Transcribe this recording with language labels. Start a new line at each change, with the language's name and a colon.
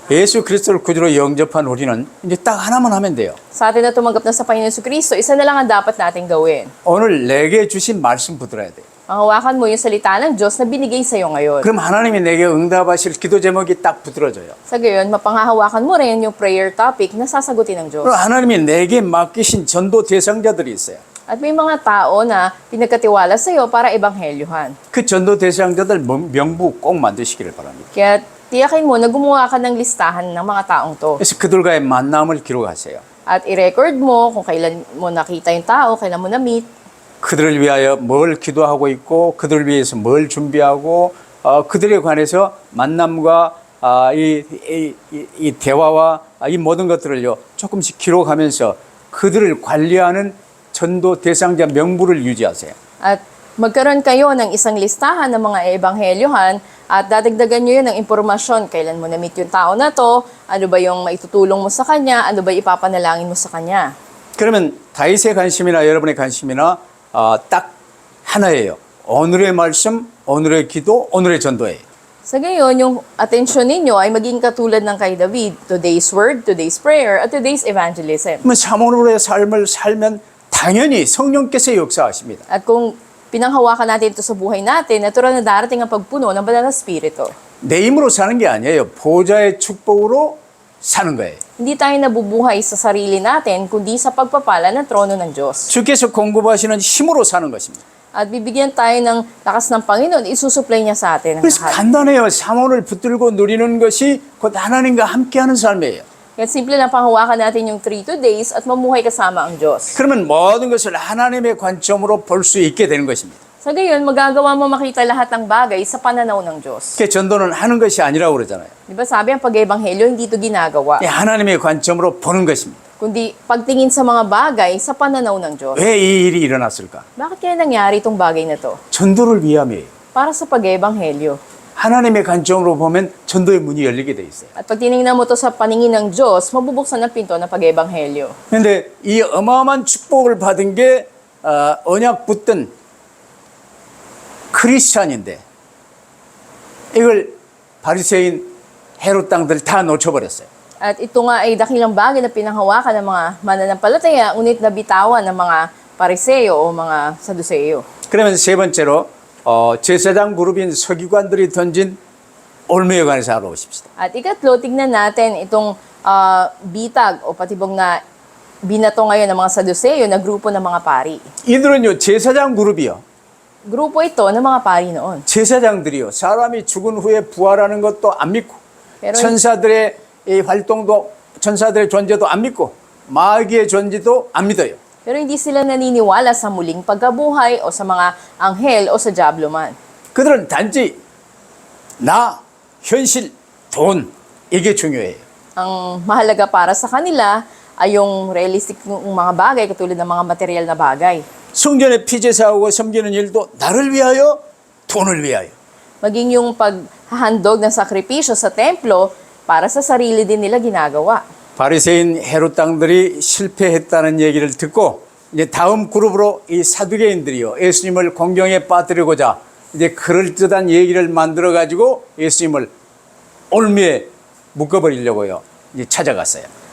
Korean: 예수 그리스도를 구주로 영접한 우리는 이제 딱 하나만 하면 돼요.
Filipino: Sa atin na tumanggap na sa Panginoon Jesucristo, isa na lang ang dapat nating gawin.
Korean: 오늘 내게 주신 말씀 붙들어야 돼요.
Filipino: Panghawakan mo yung salita ng Diyos na binigay sa iyo ngayon.
Korean: 그럼 하나님이 내게 응답하실 기도 제목이 딱 붙들어져요.
Filipino: Sa gayon, mapanghahawakan mo rin yung prayer topic na sasagutin ng Diyos.
Korean: 그럼 하나님이 내게 맡기신 전도 대상자들이 있어요.
Filipino: At may mga tao na pinagkatiwala sa iyo para ebanghelyohan.
Korean: 그 전도 대상자들 명부 꼭 만드시기를 바랍니다.
Filipino: Kaya tiyakin mo na gumawa ka ng listahan ng mga taong to.
Korean: 그래서 그들과의 만남을 기록하세요.
Filipino: At i-record mo kung kailan mo nakita yung tao, kailan mo na-meet.
Korean: 그들을 위하여 뭘 기도하고 있고 그들을 위해서 뭘 준비하고 그들에 관해서 만남과 이 대화와 이 모든 것들을요 조금씩 기록하면서 그들을 관리하는 전도 대상자 명부를 유지하세요.
Filipino: At magkaroon kayo ng isang listahan ng mga ebanghelyohan at dadagdagan nyo yun ng impormasyon. Kailan mo na-meet yung tao na to? Ano ba yung maitutulong mo sa kanya? Ano ba ipapanalangin mo sa kanya?
Korean: 그러면 다윗의 관심이나 여러분의 관심이나 딱 하나예요. 오늘의 말씀, 오늘의 기도, 오늘의 전도예요.
Filipino: Sa gayon, yung atensyon ninyo ay maging katulad ng kay David,
English: today's word, today's prayer,
Filipino: at
English: today's evangelism.
Korean: 그러면 사모로의 삶을 살면 당연히 성령께서 역사하십니다.
Filipino: At kung pinanghawakan natin ito sa buhay natin, natural na darating ang pagpuno ng banal na spirito.
Korean: 내 힘으로 사는 게 아니에요. 보좌의 축복으로 사는 거예요.
Filipino: Hindi tayo nabubuhay sa sarili natin, kundi sa pagpapala ng trono ng Diyos.
Korean: 주께서 공급하시는 힘으로 사는 것입니다.
Filipino: At bibigyan tayo ng lakas ng Panginoon, isusupply niya sa atin ang
Korean: 그래서
Filipino: lahat.
Korean: 간단해요. 사모를 붙들고 누리는 것이 곧 하나님과 함께하는 삶이에요.
Filipino: Kaya simple lang panghawakan natin yung 3 days at mamuhay kasama ang Diyos.
Korean: 그러면 모든 것을 하나님의 관점으로 볼 수 있게 되는 것입니다.
Filipino: Sa gayon, magagawa mo makita lahat ng bagay sa pananaw ng Diyos.
Korean: 그 전도는 하는 것이 아니라고 그러잖아요.
Filipino: Di ba sabi ang pag-ebanghelyo, hindi ito ginagawa.
Korean: 하나님의 관점으로 보는 것입니다.
Filipino: Kundi pagtingin sa mga bagay sa pananaw ng Diyos.
Korean: 왜 이 일이 일어났을까?
Filipino: Bakit kaya nangyari itong bagay na to?
Korean: 전도를 위함이에요.
Filipino: Para sa pag-ebanghelyo.
Korean: 하나님의 관점으로 보면 전도의 문이 열리게 돼 있어요.
Filipino: At pag tinignan mo to sa paningin ng Diyos, mabubuksan ang pinto ng pag-ebanghelyo.
Korean: 그런데 이 어마어마한 축복을 받은 게 언약 붙든 크리스찬인데 이걸 바리새인 헤롯 땅들 다 놓쳐버렸어요.
Filipino: At ito nga ay dakilang bagay na pinanghawakan ng mga mananampalataya, ngunit nabitawan ng mga pariseo o mga saduseo.
Korean: 그러면 세 번째로 제사장 그룹인 서기관들이 던진 올무에 관해서 알아보십시다.
Filipino: At ikatlo, tignan natin itong bitag o patibong na binato ngayon ng mga saduseo na grupo ng mga pari.
Korean: 이들은요 제사장 그룹이요.
Filipino: Grupo ito ng mga pari noon.
Korean: 제사장들이요. 사람이 죽은 후에 부활하는 것도 안 믿고
Filipino: Pero
Korean: 천사들의 이 활동도 천사들의 존재도 안 믿고 마귀의 존재도 안 믿어요.
Filipino: Pero hindi sila naniniwala sa muling pagkabuhay o sa mga anghel o sa diablo man.
Korean: 그들은 단지 나, 현실, 돈 이게 중요해요.
Filipino: Ang mahalaga para sa kanila ay yung realistic ng mga bagay katulad ng mga material na bagay.
Korean: 성전에 피제사하고 섬기는 일도 나를 위하여 돈을 위하여.
Filipino: Maging yung paghahandog ng sakripisyo sa templo para sa sarili din nila ginagawa.
Korean: 바리새인 헤롯 당들이 실패했다는 얘기를 듣고 이제 다음 그룹으로 이 사두개인들이요 예수님을 공경에 빠뜨리고자 이제 그럴듯한 얘기를 만들어 가지고 예수님을 올무에 묶어버리려고요 이제 찾아갔어요.